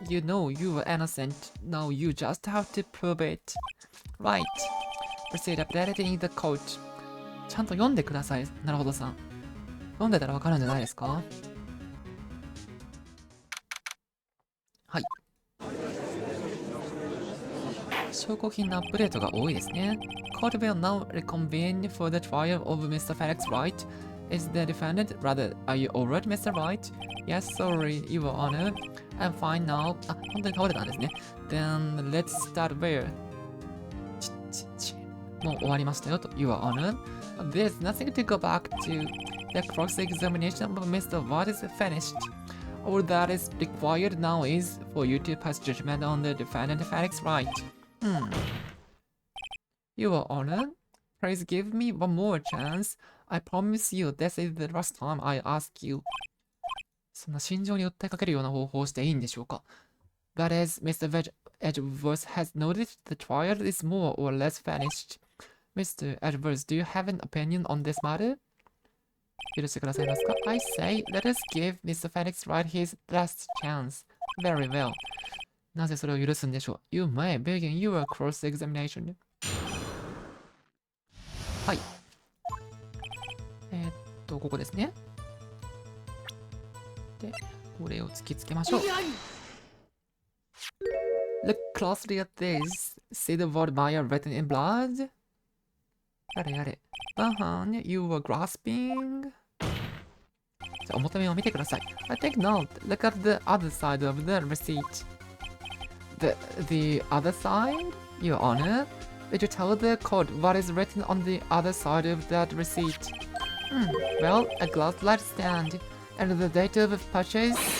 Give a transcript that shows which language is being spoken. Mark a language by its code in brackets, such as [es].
[en] You know you were innocent. Now you just have to prove it. Right. Proceed updating the court. [ja] ちゃんと読んでください。なるほどさん。読んでたらわかるんじゃないですか？はい。証拠品のアップデートが多いですね。 [en] Court will now reconvene for the trial of Mr. Felix Wright. Is the defendant rather, are you alright, Mr. Wright? Yes, sorry, Your Honor. I'm fine now. [ja] あ、本当に倒れたんですね。 [en] Then let's start where? [ja] もう終わりましたよと。 [en] Your Honor. There's nothing to go back to. The cross-examination of Mr. Wright is finished. All that is required now is for you to pass judgment on the defendant Felix Wright. Your Honor, please give me one more chance. I promise you this is the last time I ask you. [ja] そんな心情に訴えかけるような方法をしていいんでしょうか？ [en] But as Mr. Edgeworth has noted, the trial is more or less finished. Mr. Edgeworth, do you have an opinion on this matter? [ja] 許してくださいますか？ [en] I say, let us give Mr. Felix Wright his last chance. Very well. [ja] なぜそれを許すんでしょう？ [en] You may begin your cross-examination. [ja] はい。ここですね。で、これを突きつけましょう。 [en] Look closely at this. See the word Maya written in blood? [ja] やれやれ。 [en] You were grasping. [ja] じゃあ、表面を見てください。 [en] I take note. Look at the other side of the receipt. The other side? Your Honor? Did you tell the court what is written on the other side of that receipt? Well, a glass light stand. And the date of purchase?